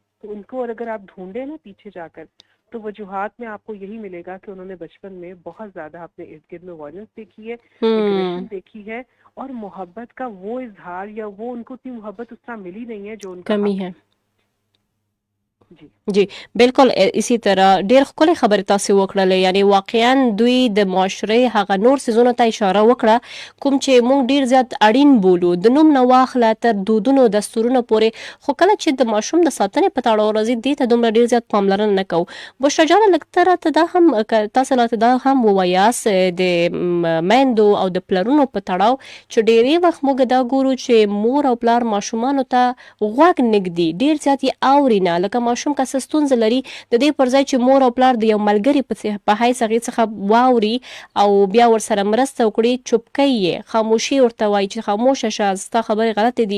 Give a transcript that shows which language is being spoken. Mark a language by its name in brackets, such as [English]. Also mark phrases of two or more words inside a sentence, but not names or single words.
[Urdu] تو ان کو اور اگر آپ ڈھونڈیں نا پیچھے جا کر، تو وجوہات میں آپ کو یہی ملے گا کہ انہوں نے بچپن میں بہت زیادہ اپنے ارد گرد میں وائلنس دیکھی ہے، ایگریشن دیکھی ہے، اور محبت کا وہ اظہار یا وہ ان کو اتنی محبت اس طرح ملی نہیں ہے جو ان کا کمی ہے۔ جی بالکل اسی طرح [Pashto] ډیر خپل خبره تاسو وکړه، یعنی واقعا دوی د معاشره هغه نور سيزونو ته اشاره وکړه کوم چې موږ ډیر زیات اړین بولو، د نوم نه واخله تر دودونو دستورونو پورې. خو کله چې د ماشوم د ساتنې په تړاو راځي دې ته دومره ډیر زیات پاملرنه نه کوو. بشرا جان لکتره ته دا هم تاسو لا ته دا هم ووایاس د میندو او د پلرونو په تړاو چې ډیری وخت موږ دا ګورو چې مور او پلار ماشومان ته غوږ نګدي، ډیر زیات یې اورینه، لکه ماشوم که ستونزه لري د دې پر ځای چې مور او پلار د یو ملګری په حیث هغې څخه واوري او بیا ورسره مرسته وکړي، چوپکۍ یې خاموشي ورته وایي چې خاموشه شه ستا خبرې غلطې دي.